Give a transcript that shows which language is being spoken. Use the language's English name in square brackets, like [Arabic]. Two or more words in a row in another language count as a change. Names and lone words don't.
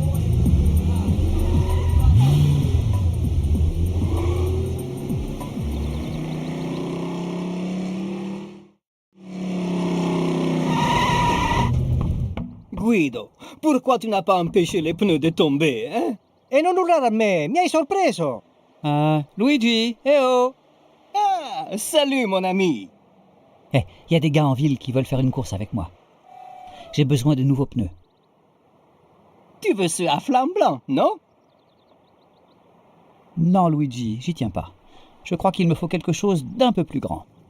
[French] Guido, pourquoi tu n'as pas empêché les pneus de tomber, hein? [Italian] E non urlare a me, mi hai sorpreso! Luigi, eh oh! Ah, [French] Ah, salut mon ami. Eh, il y a des gars en ville qui veulent faire une course avec moi. J'ai besoin de nouveaux pneus. Tu veux ceux à flamme blanc, non? Non, Luigi, j'y tiens pas. Je crois qu'il me faut quelque chose d'un peu plus grand.